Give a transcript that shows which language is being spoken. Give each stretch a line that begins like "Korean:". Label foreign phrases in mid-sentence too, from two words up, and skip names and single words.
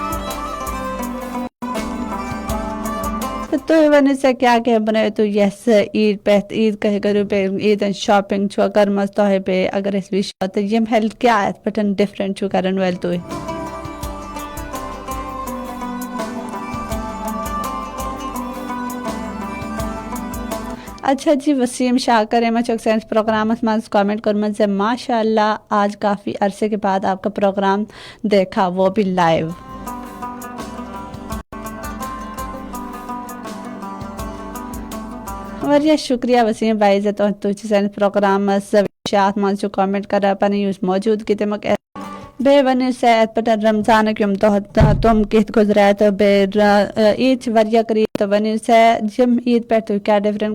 Kashmiri: تُہۍ ؤنِو سا کیٛاہ بنٲیِو تُہۍ یَس عیٖد پٮ۪ٹھ عیٖد کٔرِو بیٚیہِ عیٖد ہٕنٛز شاپِنٛگ چھُوا کٔرمٕژ تۄہہِ بیٚیہِ اگر أسۍ وٕچھو تہٕ یِم کیٛاہ اَتھ پٮ۪ٹھ ڈِفرنٹ چھُو کَرَن وٲلۍ تُہۍ. اچھا جی وسیم شاکر احمد چوک سائنس پروگرامس منٛز کامنٹ کوٚرمُت زِ
Arabic: ماشاء اللہ
Urdu: آج کافی عرصے کے بعد آپ کا پروگرام دیکھا وہ بھی لائیو.
Kashmiri: واریاہ شُکریہ وسیٖم بھائی زِ تُہۍ چھِو سٲنِس پروگرامس اَتھ منٛز چھِو کامنٹ کران پنٕنۍ یُس موجوٗدگی تمیُک بیٚیہِ ؤنِو سا اَتھ پٮ۪ٹھ رمضانٕکۍ یِم دۄہ تِم کِتھ گُزرے تہٕ بیٚیہِ عیٖد چھِ واریاہ قریٖب تہٕ ؤنِو سا یِم عیٖد پٮ۪ٹھ تُہۍ کیٛاہ ڈِفرنٹ